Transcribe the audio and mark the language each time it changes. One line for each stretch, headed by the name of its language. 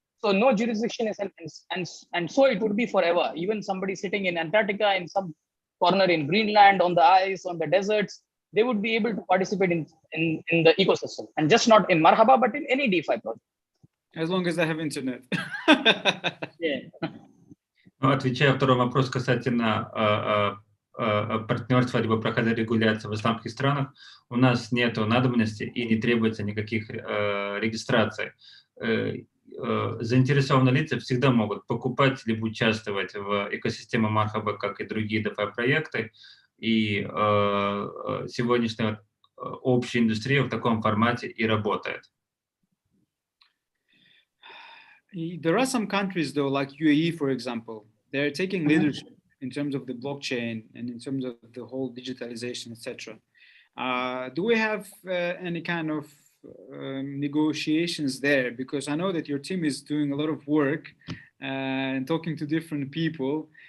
English: So no jurisdiction is, and so it would be forever. Even somebody sitting in Antarctica, in some corner in Greenland, on the ice, on the deserts, they would be able to participate in the ecosystem, and just not in Marhaba, but in any DeFi project. As long as they have internet. Yeah.
Russian: Отвечая второй вопрос касательно партнерства либо прохода регуляции в исламских странах, у нас нет надобности и не требуется никаких регистраций. Заинтересованные лица всегда могут покупать либо участвовать в экосистеме Marhaba, как и другие DeFi проекты, и сегодняшняя общая индустрия в таком формате и работает.
English: There are some countries, though, like UAE, for example, they're taking leadership in terms of the blockchain and in terms of the whole digitalization, etc. Do we have any kind of negotiations there? Because I know that your team is doing a lot of work and talking to different people.